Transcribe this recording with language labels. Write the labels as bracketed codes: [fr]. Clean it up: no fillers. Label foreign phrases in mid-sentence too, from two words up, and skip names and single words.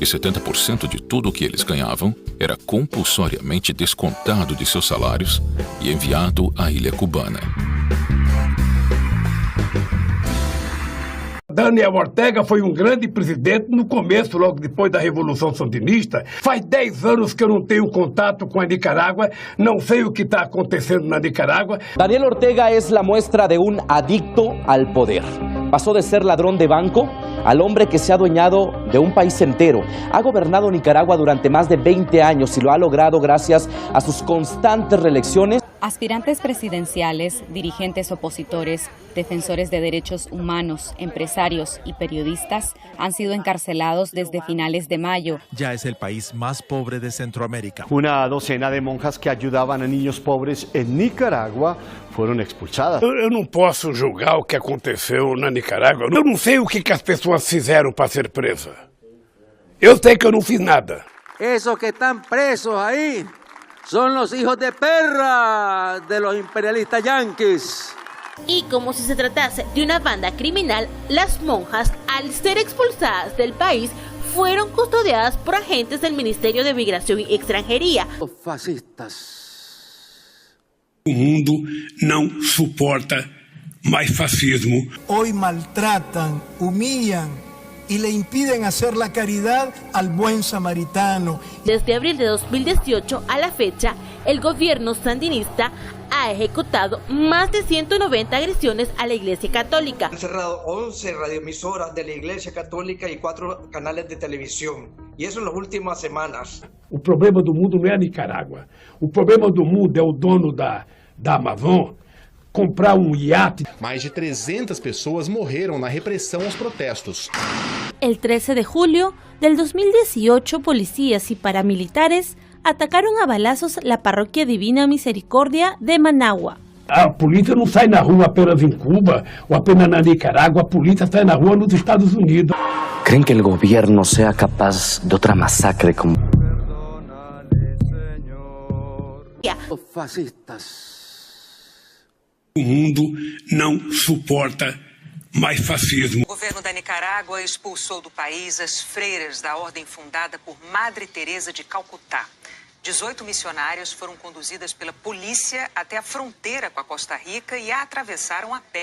[pt] e 70% de tudo o que eles ganhavam era compulsoriamente descontado de seus salários e enviado à ilha cubana. Daniel Ortega foi um grande presidente no começo, logo depois da Revolução Sandinista. Faz 10 anos que eu não tenho contato com a Nicarágua, não sei o que está acontecendo na Nicarágua. [es] Daniel Ortega es la muestra de un adicto al poder. Pasó de ser ladrón de banco al hombre que se ha adueñado de un país entero. Ha gobernado Nicaragua durante más de 20 años y lo ha logrado gracias a sus constantes reelecciones. Aspirantes presidenciales, dirigentes opositores, defensores de derechos humanos, empresarios y periodistas han sido encarcelados desde finales de mayo. Ya es el país más pobre de Centroamérica. Una docena de monjas que ayudaban a niños pobres en Nicaragua [pt] foram expulsadas. Eu não posso julgar o que aconteceu na Nicarágua. Eu não sei o que as pessoas fizeram para ser presas. Eu sei que eu não fiz nada. [es] Esos que están presos ahí son los hijos de perra de los imperialistas yanquis. Y como si se tratase de una banda criminal, las monjas, al ser expulsadas del país, fueron custodiadas por agentes del Ministerio de Migración y Extranjería. Los fascistas. [pt] O mundo não suporta mais fascismo. [es] Hoy maltratan, humillan y le impiden hacer la caridad al buen samaritano. Desde abril de 2018 a la fecha, el gobierno sandinista ha ejecutado más de 190 agresiones a la Iglesia Católica. Han cerrado 11 radioemisoras de la Iglesia Católica y 4 canales de televisión. [pt] E isso nas últimas semanas. O problema do mundo não é a Nicarágua. O problema do mundo é o dono da Amazon comprar um iate. Mais de 300 pessoas morreram na repressão aos protestos. [es] El 13 de julio del 2018, policías y paramilitares atacaron a balazos la parroquia Divina Misericordia de Managua. [pt] A polícia não sai na rua apenas em Cuba ou apenas na Nicarágua, a polícia sai na rua nos Estados Unidos. [es] ¿Creen que el gobierno sea capaz de otra masacre como... Los fascistas. [pt] O mundo não suporta mais fascismo. O governo da Nicarágua expulsou do país as freiras da ordem fundada por Madre Teresa de Calcutá. 18 missionárias foram conduzidas pela polícia até a fronteira com a Costa Rica e a atravessaram a pé.